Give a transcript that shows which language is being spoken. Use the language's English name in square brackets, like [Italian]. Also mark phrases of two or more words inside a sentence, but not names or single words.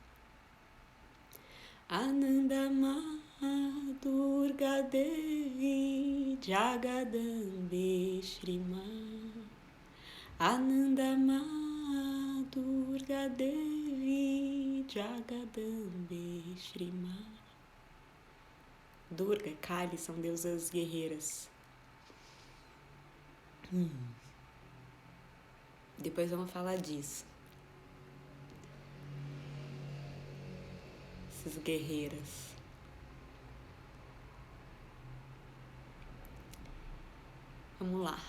[Portuguese] Ananda Ma Durga Devi Jagadambe Shri Ma Ananda Ma Durga Devi Jagadambe Shri Ma. Durga e Kali são deusas guerreiras. Depois vamos falar disso. Essas guerreiras. Vamos lá.